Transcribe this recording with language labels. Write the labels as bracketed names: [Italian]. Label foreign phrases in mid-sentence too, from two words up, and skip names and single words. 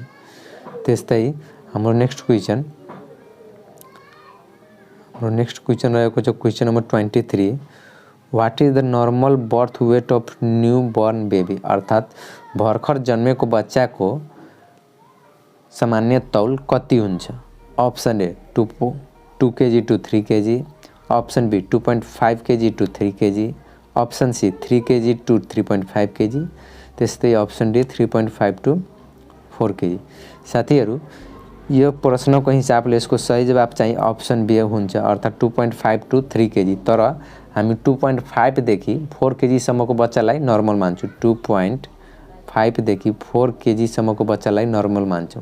[Nepali] त्यस्तै हाम्रो [English] next question [Nepali] रहेको छ क्वेसन नम्बर 23 [English] what is the normal birth weight of new born baby [Nepali] अर्थात भर्खर जन्मेको बच्चाको सामान्य तौल कति हुन्छ। [English] option A 2 kg to 3 kg, option B 2.5 kg to 3 kg, option C 3 kg to 3.5 kg, त्यस्तै option D 3.5 to 4 kg। [Nepali] साथीहरु यो प्रश्नको हिसाबले यसको सही जवाब चाहिँ [English] option B [Nepali] हुन्छ अर्थात 2.5 to 3 kg। तर हामी 2.5 देखि 4 kg सम्मको बच्चालाई नर्मल मान्छौं। 2.5 देखि 4 kg सम्मको बच्चालाई नर्मल मान्छौं।